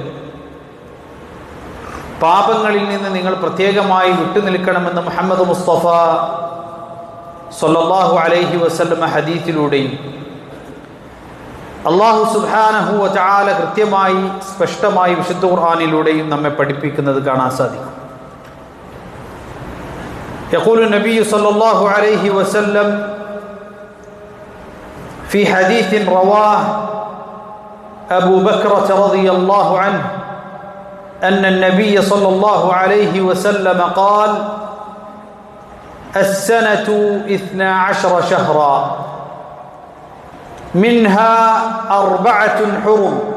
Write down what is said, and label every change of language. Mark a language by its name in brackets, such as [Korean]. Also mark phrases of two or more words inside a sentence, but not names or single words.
[Malayalam] പാപങ്ങളിൽ നിന്ന് നിങ്ങൾ പ്രത്യേകമായി വിട്ടുനിൽക്കണമെന്ന് മുഹമ്മദ് മുസ്തഫ [Arabic] صلى الله عليه وسلم [Malayalam] ഹദീസിലൂടെയും അല്ലാഹു [Arabic] سبحانه وتعالى [Malayalam] കൃത്യമായി സ്പഷ്ടമായി വിശുദ്ധ ഖുർആനിലൂടെയും നമ്മെ പഠിപ്പിക്കുന്നത് കാണാൻ സാധിക്കും. [Arabic] يقول النبي صلى الله عليه وسلم في حديث رواه أبو بكرة رضي الله عنه أن النبي صلى الله عليه وسلم قال السنة 12 شهرا منها 4 حرم